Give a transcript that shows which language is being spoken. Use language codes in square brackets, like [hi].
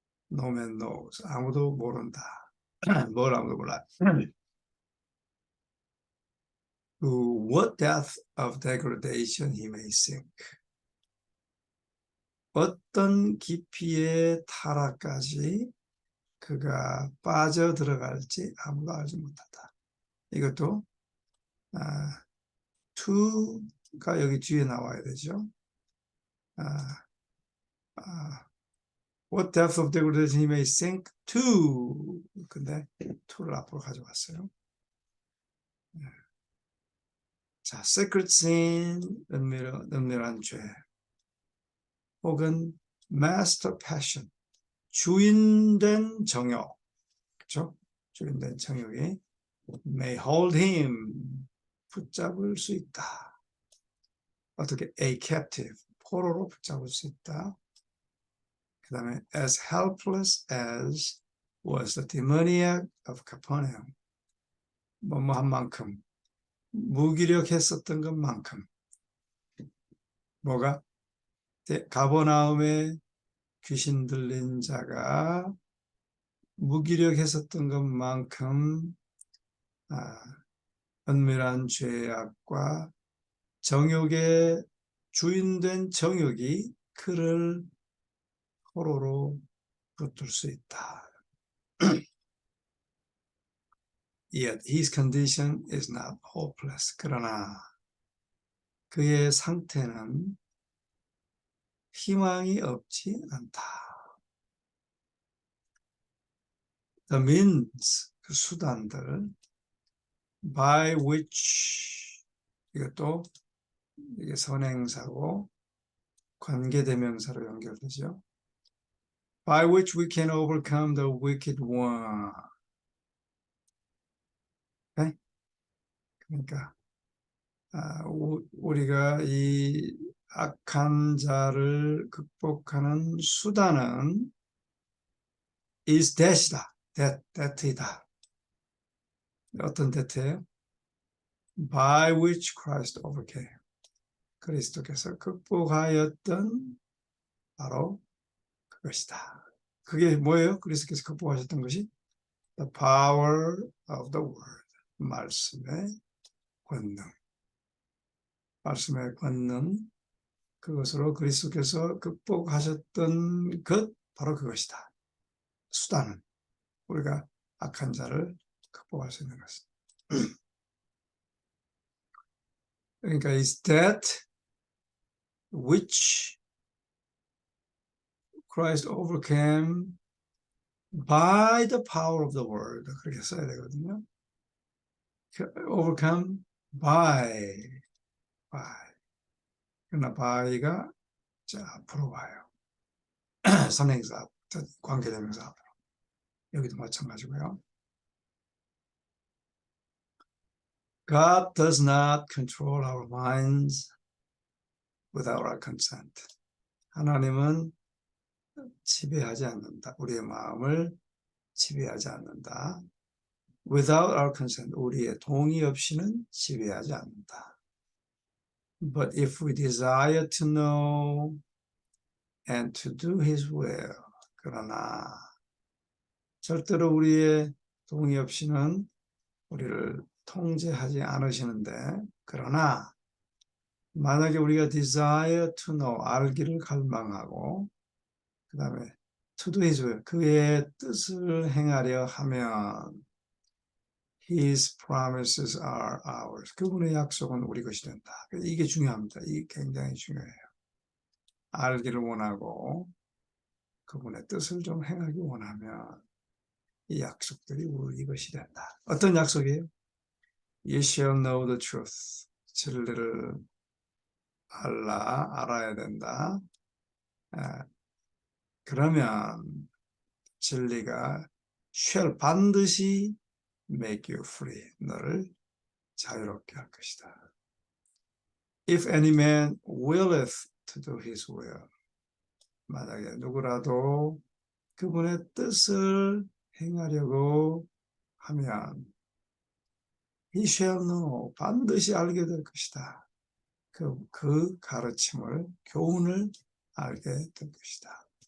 [en] No man knows, [ko] 아무도 모른다. 뭘 아무도 몰라. [en] To what depth of degradation he may sink. [ko] 어떤 깊이의 타락까지 그가 빠져들어갈지 아무도 알지 못한다. 이것도 to가 여기 뒤에 나와야 되죠. [en] What depth of degradation he may sink to. [ko] 근데 to를 앞으로 가져왔어요. 자, [en] secret sin, [ko] 은밀한 죄. 혹은 [en] master passion, [ko] 주인된 정욕. 그렇죠? 주인된 정욕이 [en] may hold him, [ko] 붙잡을 수 있다. 어떻게? [en] A captive, [ko] 포로로 붙잡을 수 있다. 그 다음에 [en] as helpless as was the demoniac of Capernaum. [ko] 뭐뭐한 만큼, 무기력했었던 것만큼. 뭐가? 가버나움의 귀신 들린 자가 무기력했었던 것만큼 은밀한 죄악과 정욕의 주인된 정욕이 그를 포로로 붙들 수 있다. [en] Yet his condition is not hopeless. [ko] 그러나 그의 상태는 희망이 없지 않다. [en] The means, [ko] 그 수단들 [en] by which, [ko] 이것도 이게 선행사고 관계대명사로 연결되죠. [en] By which we can overcome the wicked one. [ko] 네? 그러니까 우리가 이 악한 자를 극복하는 수단은 [en] is that [ko] 이다. that이다. 어떤 that예요? [en] By which Christ overcame. [ko] 그리스도께서 극복하였던 바로 그것이다. 그게 뭐예요? 그리스도께서 극복하셨던 것이 [en] the power of the word. [ko] 말씀의 권능. 말씀의 권능. 그것으로 그리스도께서 극복하셨던 것, 바로 그것이다. 수단은 우리가 악한 자를 극복할 수 있는 것은. 그러니까 [en] is that which Christ overcame by the power of the word. [ko] 그렇게 써야 되거든요. [en] overcome by. [ko] 그러나 by가 자, 앞으로 와요. 선행사, 관계대명사 앞으로. 여기도 마찬가지고요. [en] God does not control our minds without our consent. [ko] 하나님은 지배하지 않는다. 우리의 마음을 지배하지 않는다. [en] Without our consent, [ko] 우리의 동의 없이는 지배하지 않는다. [en] But if we desire to know and to do His will, [ko] 그러나 절대로 우리의 동의 없이는 우리를 통제하지 않으시는데, 그러나 만약에 우리가 [en] desire to know, [ko] 알기를 갈망하고, 그 다음에 [en] to do his will. [ko] 그의 뜻을 행하려 하면 [en] his promises are ours. [ko] 그분의 약속은 우리 것이 된다. 이게 중요합니다. 이게 굉장히 중요해요. 알기를 원하고 그분의 뜻을 좀 행하기 원하면 이 약속들이 우리 것이 된다. 어떤 약속이에요? [en] You shall know the truth. [ko] 진리를 알아야 된다. 그러면 진리가 shall 반드시 [en] make you free. [ko] 너를 자유롭게 할 것이다. [en] If any man willeth to do his will. [ko] 만약에 누구라도 그분의 뜻을 행하려고 하면 [en] he shall know. [ko] 반드시 알게 될 것이다. 그 가르침을, 교훈을 알게 될 것이다.